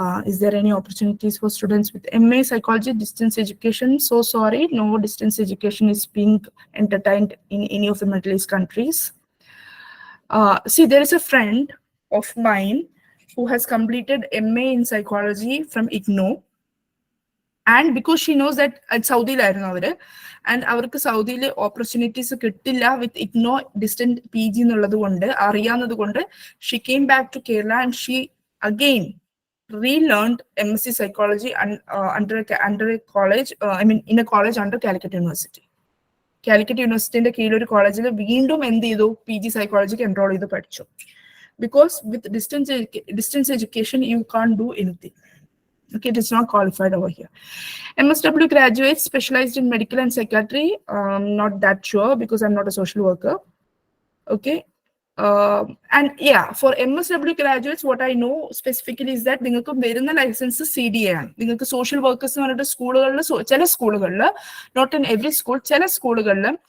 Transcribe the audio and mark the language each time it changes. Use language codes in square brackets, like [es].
[en] Is there any opportunities for students with MA psychology distance education? So sorry, no distance education is being entertained in any of the Middle East countries. See, there is a friend of mine who has completed MA in psychology from IGNO. And because she knows that at Saudi and [ml] അവർക്ക് സൗദിയിൽ opportunities കിട്ടില്ല [en] with IGNOU distant PG [ml] എന്നുള്ളത് കൊണ്ട് അറിയാവുന്നത് കൊണ്ട് [en] She came back to Kerala and she again relearned MSc psychology under a college, in a college under Calicut University. [ml] Calicut യൂണിവേഴ്സിറ്റിന്റെ കീഴിൽ ഒരു കോളേജിൽ വീണ്ടും എന്ത് ചെയ്തു, PG സൈക്കോളജിക്ക് എൻറോൾ ചെയ്ത് പഠിച്ചു. [en] Because with distance education you can do anything. Okay, it is not qualified over here. MSW graduates specialized in medical and psychiatry. Not that sure because I'm not a social worker. Okay, and yeah, for MSW graduates, what I know specifically is that [ml] നിങ്ങൾക്ക് വരുന്ന licence CDA ആണ്. നിങ്ങൾക്ക് social workers എന്ന് പറഞ്ഞിട്ട് സ്കൂളുകളിൽ, ചില സ്കൂളുകളിൽ, [en] not in every school, [ml] ചില സ്കൂളുകളിൽ